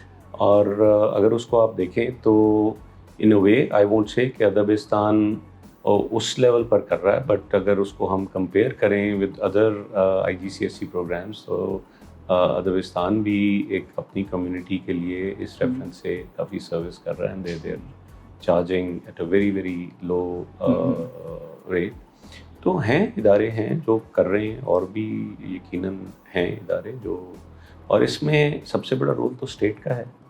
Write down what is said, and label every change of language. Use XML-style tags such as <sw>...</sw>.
<ur>اور اگر اس کو آپ دیکھیں تو</ur> <en>in a way I won't say</en> <ur>کہ ادبستان اس لیول پر کر رہا ہے، بٹ اگر اس کو ہم کمپیئر کریں ود ادر IGCSE پروگرامس تو ادبستان بھی ایک اپنی کمیونٹی کے لیے اس ریفرنس سے کافی سروس کر رہے ہیں.</ur> <en>They charging at a very very low rate.</en> <ur>تو ہیں ادارے ہیں جو کر رہے ہیں اور بھی یقیناً ہیں ادارے جو، اور اس میں سب سے بڑا رول تو اسٹیٹ کا ہے.</ur>